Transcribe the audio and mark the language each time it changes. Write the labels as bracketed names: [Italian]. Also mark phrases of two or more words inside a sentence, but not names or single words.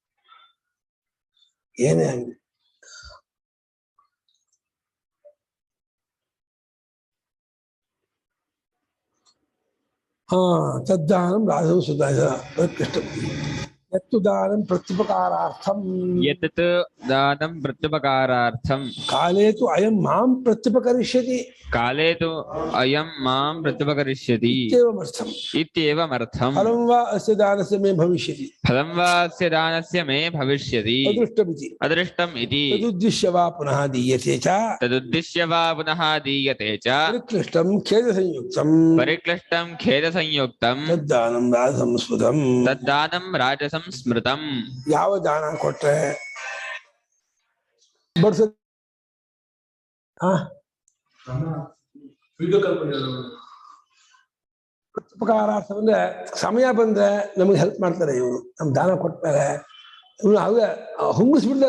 [Kannada] ಏನೇ ಆಗಲಿ. [Sanskrit] ತದ್ದಾನಂ ರಾಜಂ ಸುಧಾಯ ಕೃಷ್ಣ ಯತ್ತು ದಾನಂ ಪ್ರತ್ಯುಪಕಾರಾರ್ಥಂ ಯತ್ ದಾನಂ ಪ್ರತ್ಯುಪಕಾರಾರ್ಥಂ ಕಾಲೇ ತು ಅಯಂ ಮಾಂ ಪ್ರತ್ಯುಪಕರಿಷ್ಯತಿ ಕಾಲೇ ತು ಅಯಂ ಮಾಂ ಪ್ರತ್ಯುಪಕರಿಷ್ಯತಿ ಇತ್ಯೇವಮರ್ಥಂ. ಇತ್ಯೇವಮರ್ಥಂ. ಫಲಂ ವಾ ಅಸ್ಯ ದಾನಸ್ಯ ಮೇ ಭವಿಷ್ಯತಿ ಫಲಂ ವಾ ಅಸ್ಯ ದಾನಸ್ಯ ಮೇ ಭವಿಷ್ಯತಿ ಅದೃಷ್ಟಮಿತಿ ಅದೃಷ್ಟಂ ಇತಿ ತದುದ್ದೇಶ್ಯ ವಾ ಪುನಃ ದೀಯತೆ ಚ ತದುದ್ದೇಶ್ಯ ವಾ ಪುನಃ ದೀಯತೆ ಚ ಪರಿಕ್ಲಿಷ್ಟಂ ಖೇದ ಸಂಯುಕ್ತಂ ಪರಿಕ್ಲಿಷ್ಟಂ ಖೇದ ಸಂಯುಕ್ತಂ ತದ್ದಾನಂ ರಾಜಸಂ ಸ್ಮೃತಂ. ತದ್ದಾನಂ ರಾಜಸಂ ಸ್ಮೃತಂ. [Kannada] ಯಾವ ದಾನ ಕೊಟ್ರೆ ಬಡ್ಸ ಉಪಕಾರಾರ್ಥ ಅಂದ್ರೆ ಸಮಯ ಬಂದ್ರೆ ನಮಗೆ ಹೆಲ್ಪ್ ಮಾಡ್ತಾರೆ ಇವರು. ನಮ್ ದಾನ ಕೊಟ್ಮೇಲೆ ಇವನು ಅವಾಗ ಹುಂಗಿಸ್ಬಿಡ್ತಾನೆ.